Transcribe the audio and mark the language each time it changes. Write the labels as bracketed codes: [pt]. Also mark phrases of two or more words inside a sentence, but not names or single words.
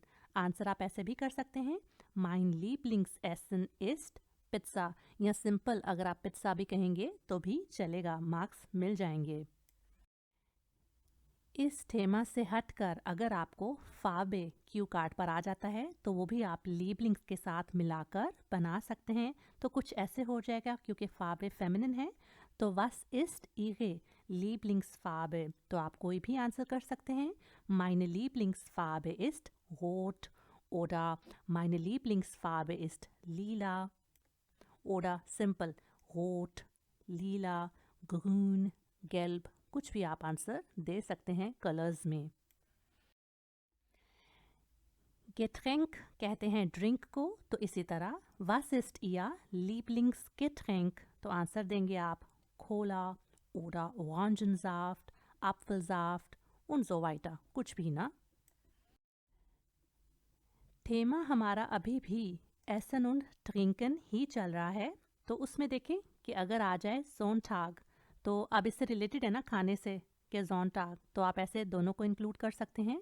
[hi] आंसर आप ऐसे भी कर सकते हैं, [de] Mein Lieblingsessen ist [hi] पिज़्ज़ा, या सिंपल अगर आप पिज़्ज़ा भी कहेंगे तो भी चलेगा, मार्क्स मिल जाएंगे। इस थेमा से हटकर अगर आपको फाबे क्यू कार्ड पर आ जाता है तो वो भी आप लीबलिंग्स के साथ मिलाकर बना सकते हैं। तो कुछ ऐसे हो जाएगा, क्योंकि फाबे फेमिनिन है, तो [de] Was ist Ihre Lieblingsfarbe, [hi] तो आप कोई भी आंसर कर सकते हैं। [de] Meine Lieblingsfarbe ist rot oder meine Lieblingsfarbe ist lila oder simple rot, लीला, grün, gelb, [hi] कुछ भी आप आंसर दे सकते हैं कलर्स में। गेट्रैंक कहते हैं ड्रिंक को, तो इसी तरह [de] was ist Ihr Lieblingsgetränk, [hi] तो आंसर देंगे आप [de] Cola oder Orangensaft, Apfelsaft und so weiter, [hi] कुछ भी ना। थेमा हमारा अभी भी [de] Essen und Trinken [hi] ही चल रहा है, तो उसमें देखें कि अगर आ जाए सोनटाग, तो अब इससे रिलेटेड है ना खाने से, कि जोनटाग, तो आप ऐसे दोनों को इंक्लूड कर सकते हैं।